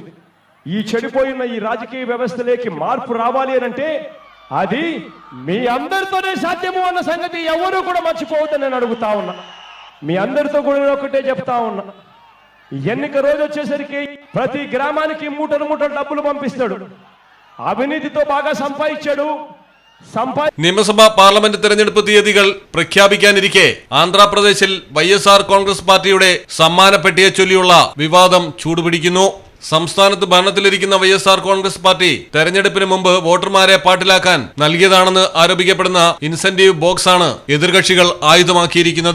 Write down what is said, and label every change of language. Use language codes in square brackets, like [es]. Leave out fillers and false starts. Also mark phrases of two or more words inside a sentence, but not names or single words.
[te] ఈ చెడిపోయిన ఈ రాజకీయ వ్యవస్థలోకి మార్పు రావాలి అంటే అది మీ అందరితోనే సాధ్యము అన్న సంగతి ఎవరు కూడా మర్చిపోవద్దని నేను అడుగుతా ఉన్నా. మీ అందరితో కూడా ఒకటే చెప్తా ఉన్నా, ఎన్నిక రోజు వచ్చేసరికి ప్రతి గ్రామానికి మూటలు డబ్బులు పంపిస్తాడు. అవినీతితో బాగా సంపాదించాడు. [ml] നിയമസഭാ പാർലമെന്റ് തെരഞ്ഞെടുപ്പ് തീയതികൾ പ്രഖ്യാപിക്കാനിരിക്കെ ആന്ധ്രാപ്രദേശിൽ YSR കോൺഗ്രസ് പാർട്ടിയുടെ സമ്മാനപ്പെട്ടിയെ ചൊല്ലിയുള്ള വിവാദം ചൂടുപിടിക്കുന്നു. സംസ്ഥാനത്ത് ഭരണത്തിലിരിക്കുന്ന YSR കോൺഗ്രസ് പാർട്ടി തെരഞ്ഞെടുപ്പിന് മുമ്പ് വോട്ടർമാരെ പാട്ടിലാക്കാൻ നൽകിയതാണെന്ന് ആരോപിക്കപ്പെടുന്ന [en] incentive box [ml] ആണ് എതിർകക്ഷികൾ ആയുധമാക്കിയിരിക്കുന്നത്.